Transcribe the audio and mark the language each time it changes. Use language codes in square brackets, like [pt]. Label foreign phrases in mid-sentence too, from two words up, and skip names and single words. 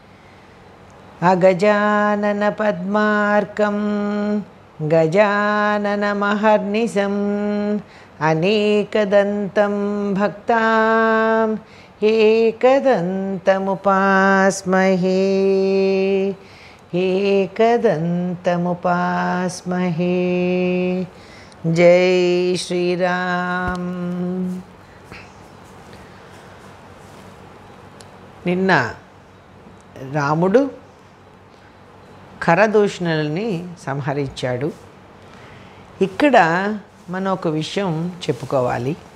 [sa] अगजाननपद्मार्कं गजाननमहर्निशम् अनेकदन्तं भक्ताम् एकदन्तमुपास्महे एकदन्तमुपास्महे। [hi] जय श्री राम। [te] నిన్న రాముడు ఖరదూషణులని సంహరించాడు. ఇక్కడ మనం ఒక విషయం చెప్పుకోవాలి.